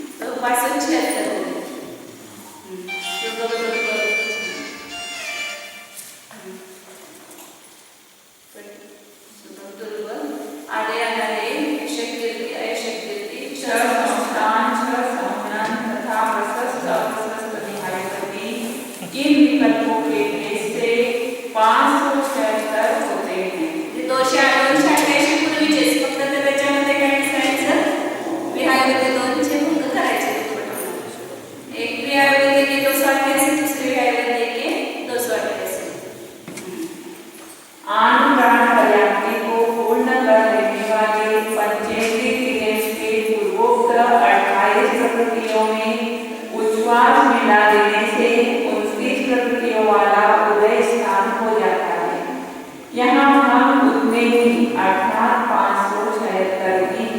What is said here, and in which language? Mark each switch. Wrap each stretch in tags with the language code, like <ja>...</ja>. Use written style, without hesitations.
<hi>तो 576 हो गए। आगे हमारे शक्ति अशक्ति 6 संस्थान 6 सम्मन तथा प्रशस्त अप्रशस्त विहारपति, इन विकल्पों के में से 576 होते हैं।</hi> <mr>288 पूर्वीचेच, फक्त त्याच्यामध्ये काय दिसायचं? विहारपती 2 चे भंग करायचे।</mr> <hi>एक विहारपती के 288, दुसरे विहारपती के 288। आन प्राण पर्याप्ति को पूर्ण कर देने वाले पंचेंद्रिय क्रिया के पूर्वोक्त 28 प्रकृतियों में उच्छ्वास मिला देने से 29 प्रकृतियों वाला उदय स्थान हो जाता है। यहाँ हम उतने ही अर्थात 576</hi>